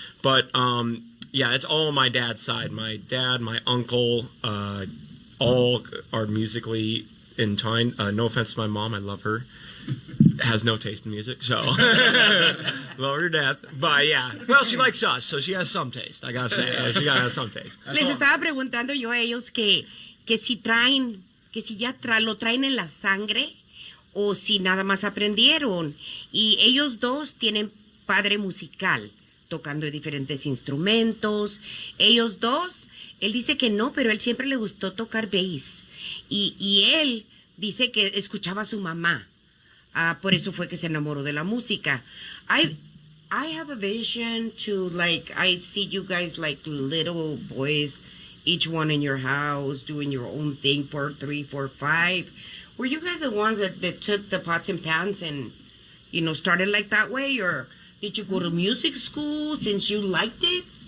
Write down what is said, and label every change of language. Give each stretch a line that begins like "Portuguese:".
English: But yeah, it's all my dad's side. My dad, my uncle, all are musically entwined. No offense to my mom, I love her. Has no taste in music, so love her to death. But yeah, well, she likes us, so she has some taste. I gotta say, she gotta have some taste.
Spanish: Les estaba preguntando yo a ellos que si ya lo traen en la sangre o si nada más aprendieron. Y ellos dos tienen padre musical, tocando diferentes instrumentos. Ellos dos, él dice que no, pero él siempre le gustó tocar bass. Y él dice que escuchaba a su mamá. Por eso fue que se enamoró de la música.
English: I have a vision to, like, I see you guys like little boys, each one in your house, doing your own thing, 4, 3, 4, 5. Were you guys the ones that took the pots and pans and, started like that way? Or did you go to music school since you liked it?